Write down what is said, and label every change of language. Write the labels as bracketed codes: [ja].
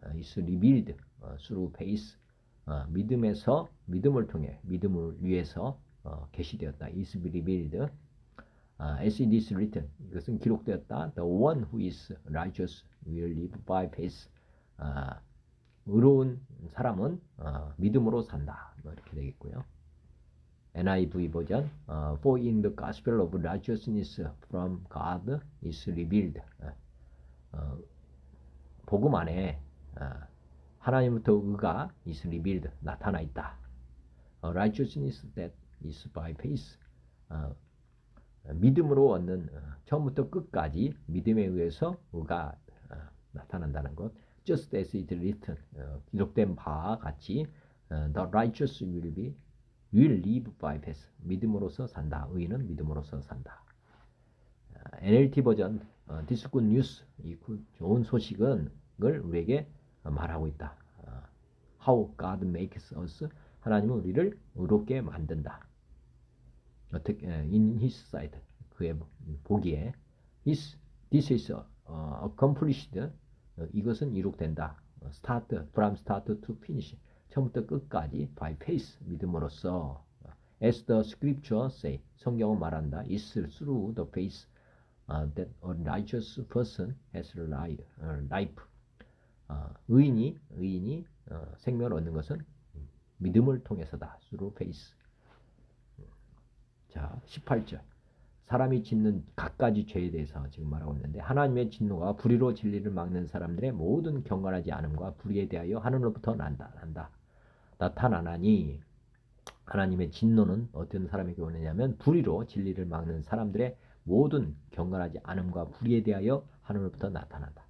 [en] is revealed through faith [ko] 믿음에서 믿음을 통해 믿음을 위해서 계시되었다. [en] is revealed as it is written [ko] 이것은 기록되었다. [en] The one who is righteous will live by faith [ko] 의로운 사람은 믿음으로 산다. 이렇게 되겠고요. NIV 버전 [en] For in the gospel of righteousness from God is revealed [ko] 복음 안에 하나님부터 의가 [en] is revealed [ko] 나타나 있다. [en] Righteousness that is by faith [ko] 믿음으로 얻는 처음부터 끝까지 믿음에 의해서 의가 나타난다는 것. [en] Just as it is written [ko] 기록된 바와 같이 [en] the righteous will live by faith [ko] 믿음으로서 산다. 의인은 믿음으로서 산다. NLT 버전 [en] This good news [ko] 이 좋은 소식은 을 우리에게 말하고 있다. [en] How God makes us [ko] 하나님은 우리를 의롭게 만든다. 어떻게 [en] in His sight [ko] 그의 보기에 [en] this is accomplished [ko] 이것은 이룩된다. [en] from start to finish [ko] 처음부터 끝까지 [en] by faith [ko] 믿음으로써 [en] as the scripture say [ko] 성경은 말한다. [en] is through the faith that a righteous person has life [ko] 의인이 생명을 얻는 것은 믿음을 통해서다. [en] through faith. [ko] 자, 18절. 사람이 짓는 갖가지 죄에 대해서 지금 말하고 있는데 하나님의 진노가 불의로 진리를 막는 사람들의 모든 경건하지 않음과 불의에 대하여 하늘로부터 나타나니 하나님의 진노는 어떤 사람에게 오느냐면 불의로 진리를 막는 사람들의 모든 경건하지 않음과 불의에 대하여 하늘로부터 나타난다.